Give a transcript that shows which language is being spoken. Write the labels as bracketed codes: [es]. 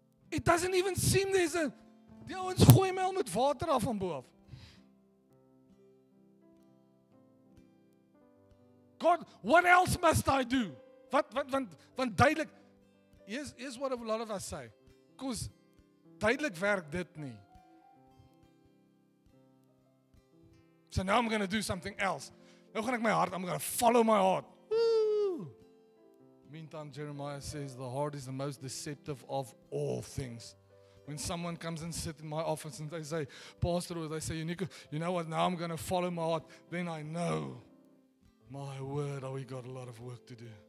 [en] It doesn't even seem there's a, [af] die ouens gooi my al met water af van bo af. [en] God, what else must I do? [af] Want duidelik, [en] here's what a lot of us say. Because [af] duidelik [en] werk dit nie. So now I'm going to do something else. [af] Nou gaan ek my hart, [en] I'm going to follow my heart. Woo! Meantime, Jeremiah says the heart is the most deceptive of all things. When someone comes and sits in my office and they say, Pastor, or they say, you know what, now I'm going to follow my heart, then I know, my word, we got a lot of work to do.